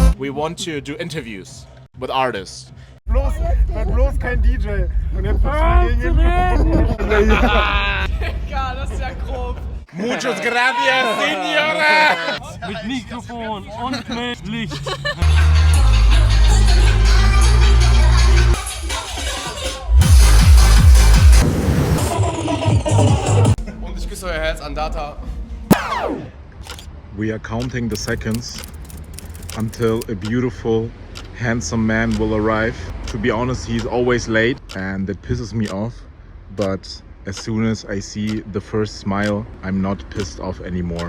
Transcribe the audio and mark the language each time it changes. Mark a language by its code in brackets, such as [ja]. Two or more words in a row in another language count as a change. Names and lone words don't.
[en] want to do interviews with artists. [de] Bloß kein DJ. Und jetzt gegen Ja, das ist ja grob. [es] Muchos gracias, Señora! [de] Mit Mikrofon und mit Licht. Und ich küsse euer Herz, ANDATA. [en] We are counting the seconds until a beautiful, handsome man will arrive. To be honest, he's always late and that pisses me off. But as soon as I see the first smile, I'm not pissed off anymore.